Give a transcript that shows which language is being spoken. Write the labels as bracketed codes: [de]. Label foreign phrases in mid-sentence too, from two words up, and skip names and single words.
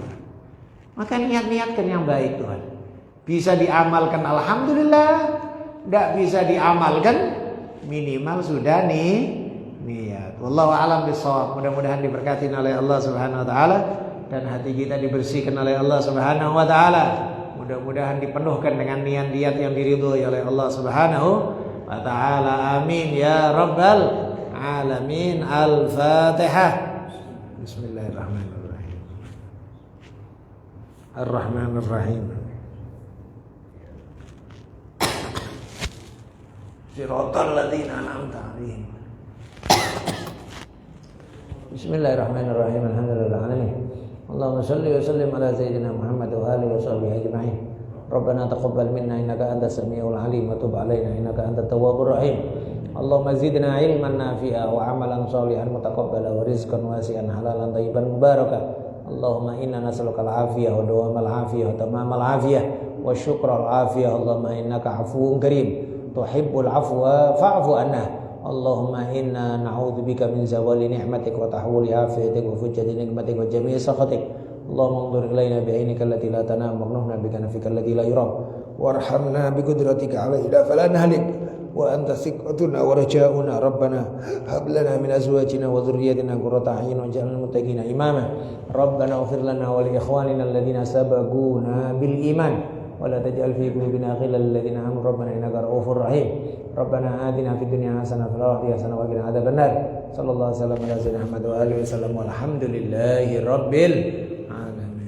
[id] Maka niat-niatkan yang baik Tuhan. Bisa diamalkan alhamdulillah, tidak bisa diamalkan minimal sudah niat. [ar] والله أعلم بالصواب. [id] Mudah-mudahan diberkati oleh Allah [ar] سبحانه وتعالى [id] dan hati kita dibersihkan oleh Allah [ar] سبحانه وتعالى. [id] Mudah-mudahan dipenuhkan dengan niat-niat yang diridhoi oleh Allah [ar] سبحانه وتعالى. آمين يا رب العالمين. الفاتحة. بسم الله الرحمن الرحيم. الرحمن الرحيم. صراط الذين أنعمت عليهم. بسم الله الرحمن الرحيم. الحمد لله العالمين. اللهم صل وسلم على سيدنا محمد وآله وصحبه أجمعين. ربنا تقبل منا إنك أنت السميع العليم وتب علينا إنك أنت التواب الرحيم. اللهم زدنا علما نافعا وعملا صالحا متقبلا ورزقا واسعا حلالا طيبا مباركا. اللهم إنا نسألك العافية ودوام العافية وتمام العافية وشكر العافية. اللهم إنك عفو كريم تحب العفو فاعف عنا. اللهم إنا نعوذ بك من زوال نعمتك وتحول عافيتك وفجاءة نعمتك وجميع سخطك. اللهم انظر إلينا بعينك التي لا تنام ونحنا بك نافك التي لا يرام وارحمنا بقدرتك علينا فلا نهلك وأنت ثقتنا ورجاؤنا ربنا هب لنا من أزواجنا وذرياتنا قرة أعين واجعلنا للمتقين إماما. ربنا اغفر لنا ولإخواننا الذين سبقونا بالإيمان ولا تجعل في قلوبنا غلا للذين آمنوا ربنا إنك رؤوف رحيم. ربنا آتنا في الدنيا حسنة وفي الآخرة حسنة وقنا عذاب النار. صلى الله عليه وسلم على سيدنا محمد وآله وسلم والحمد لله رب العالمين.